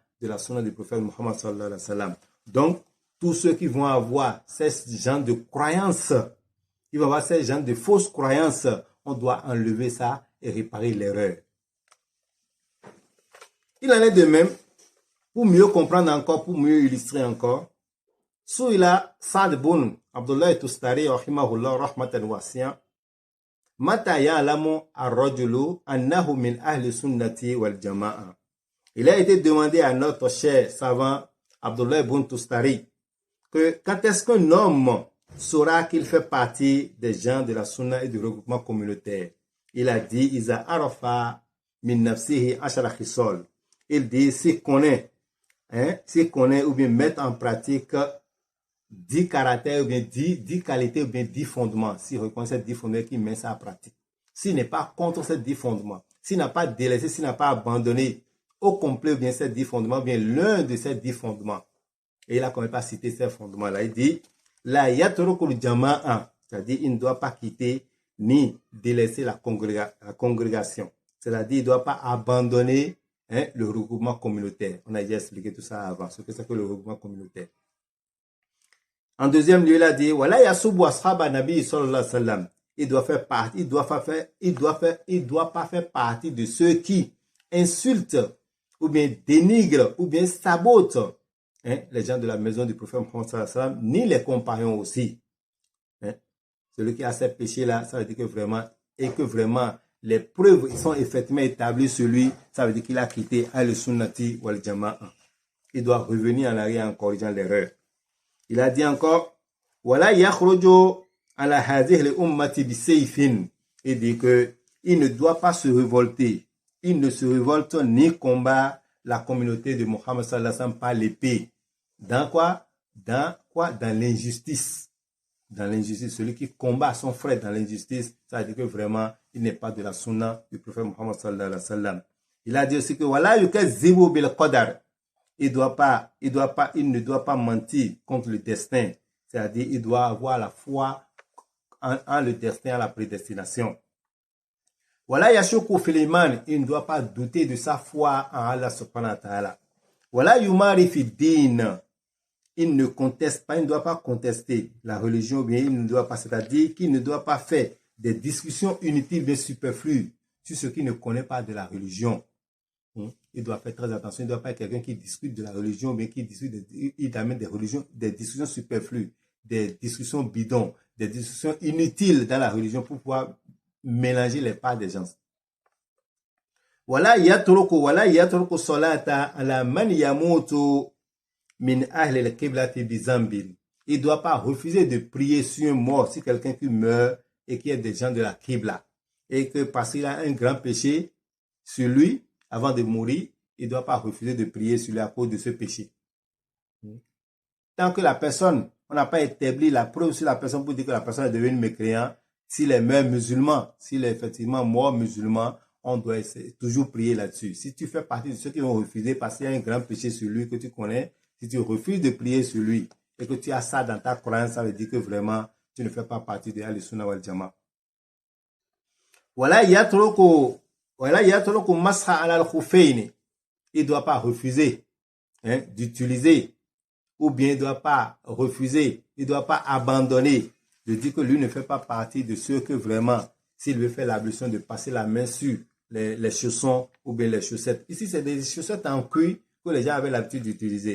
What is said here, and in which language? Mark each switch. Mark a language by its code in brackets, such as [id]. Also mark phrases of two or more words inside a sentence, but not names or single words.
[fr] De la Sunna du prophète Muhammad [ar] صلى الله عليه وسلم. [fr] Donc, tous ceux qui vont avoir ces gens de croyances, ils vont avoir ces gens de fausses croyances, on doit enlever ça et réparer l'erreur. Il en est de même, pour mieux comprendre encore, pour mieux illustrer encore, [ar] سُئل سعد بن عبد الله التستري رحمه الله رحمة واسعة متى يعلم الرجل أنه من أهل السنة والجماعة. [fr] Il a été demandé à notre cher savant Abdullah ibn Tustari que quand est-ce qu'un homme saura qu'il fait partie des gens de la sunna et du regroupement communautaire. Il a dit [ar] إذا عرف من نفسه عشر خصال. [fr] Il dit s'il connaît ou bien mettre en pratique 10 caractères ou bien 10 qualités ou bien 10 fondements. S'il reconnaît ces 10 fondements, qu'il met ça en pratique. S'il n'est pas contre ces 10 fondements, s'il n'a pas délaissé, s'il n'a pas abandonné au complet ou bien ces 10 fondements, ou bien l'un de ces 10 fondements. Et il n'a quand même pas cité ces fondements-là. Il dit, [ar] لا يترك الجماعة, [fr] c'est-à-dire il ne doit pas quitter ni délaisser la congrégation. C'est-à-dire il ne doit pas abandonner le regroupement communautaire. On a déjà expliqué tout ça avant, ce que c'est que le regroupement communautaire. En deuxième lieu, il a dit, voilà, [ar] يسب أصحاب النبي صلى الله عليه وسلم. [fr] Il doit faire partie, il doit pas faire partie de ceux qui insulte ou bien dénigre ou bien sabote les gens de la maison du prophète Mohammed [ar] صلى الله عليه وسلم, [fr] ni les compagnons aussi. Celui qui a ces péchés-là, ça veut dire que vraiment, les preuves sont effectivement établies sur lui, ça veut dire qu'il a quitté [ar] السنة والجماعة. [fr] Il doit revenir en arrière en corrigeant l'erreur. Il a dit encore, voilà [ar] يخرج على هذه الأمة بسيف. [fr] Il dit que il ne doit pas se révolter. Il ne se révolte ni combat la communauté de Mohammed [ar] صلى الله عليه وسلم [fr] par l'épée. Dans quoi? Dans l'injustice. Dans l'injustice, celui qui combat son frère dans l'injustice, ça veut dire que vraiment, il n'est pas de la sunna du prophète Mohammed [ar] صلى الله عليه وسلم. [fr] Il a dit aussi que voilà, [ar] يكذب بالقدر. [fr] Il ne doit pas mentir contre le destin. C'est-à-dire, il doit avoir la foi en le destin, en la prédestination. Voilà, [ar] يشك في الإيمان. [fr] Il ne doit pas douter de sa foi en Allah [ar] سبحانه وتعالى. Voilà, يماري في الدين. [fr] Il ne conteste pas, il ne doit pas contester la religion, bien il ne doit pas, c'est-à-dire qu'il ne doit pas faire des discussions inutiles mais superflues sur ce qu'il ne connaît pas de la religion. Il doit faire très attention, il ne doit pas être quelqu'un qui discute de la religion, mais qui discute, il amène des discussions superflues, des discussions bidons, des discussions inutiles dans la religion pour pouvoir mélanger les parts des gens. Voilà, [ar] يترك الصلاة على من يموت من أهل القبلة بذنب. [fr] Il ne doit pas refuser de prier sur un mort, si quelqu'un qui meurt et qui est des gens de la Qibla. Et que parce qu'il a un grand péché sur lui, avant de mourir, il ne doit pas refuser de prier sur lui à cause de ce péché. Tant que la personne, on n'a pas établi la preuve sur la personne pour dire que la personne est devenue mécréant, s'il est mort musulman, s'il est effectivement mort musulman, on doit toujours prier là-dessus. Si tu fais partie de ceux qui vont refuser parce qu'il y a un grand péché sur lui que tu connais, si tu refuses de prier sur lui et que tu as ça dans ta croyance, ça veut dire que vraiment, tu ne fais pas partie de [ar] السنة والجماعة. Voilà, يترك المسح على الخفين. [fr] Il ne doit pas refuser d'utiliser, ou bien il ne doit pas refuser, il ne doit pas abandonner de dire que lui ne fait pas partie de ceux que vraiment, s'il veut faire l'ablution, de passer la main sur les chaussons ou bien les chaussettes. Ici, c'est des chaussettes en cuir que les gens avaient l'habitude d'utiliser.